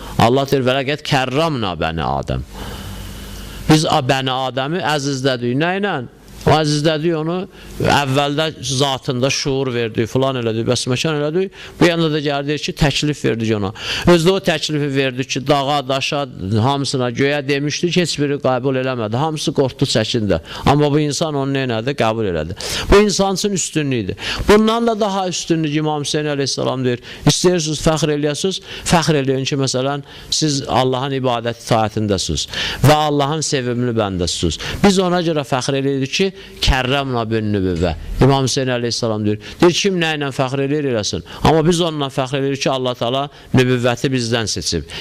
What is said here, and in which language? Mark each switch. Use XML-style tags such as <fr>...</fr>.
<az>Allah deyir,</az> <ar>vələqət kərrəmna bəni Adəm.</ar> <az>Biz bəni Adəmi əzizlədik. Nə ilə? O əzizlədik onu, əvvəldə zatında şuur verdik, filan elədik, bəsməkan elədik. Bu yanda da gəldik ki, təklif verdik ona. Özdə o təklifi verdik ki, dağa, daşa, hamısına, göyə demişdik, heç biri qəbul eləmədi. Hamısı qorxdu, çəkindi. Amma bu insan onu neynədi? Qəbul elədi. Bu insan üçün üstünlüydü. Bundan da daha üstünlük İmam Hüseyin əleyhissalam deyir. İstəyirsiniz, fəxr eləyəsiniz, fəxr eləyin ki, məsələn, siz Allahın ibadət itaətindəsiniz və Allahın sevimli bəndəsiniz. Biz ona görə fəxr eləyirik ki,</az> <ar>kərrəmna bin nübüvvə.</ar> <az>İmam Hüseyin əleyhissalam deyir, kim nə ilə fəxr eləyir eləsin. Amma biz onunla fəxr eləyirik ki, Allah Teala nübüvvəti bizdən seçib.</az>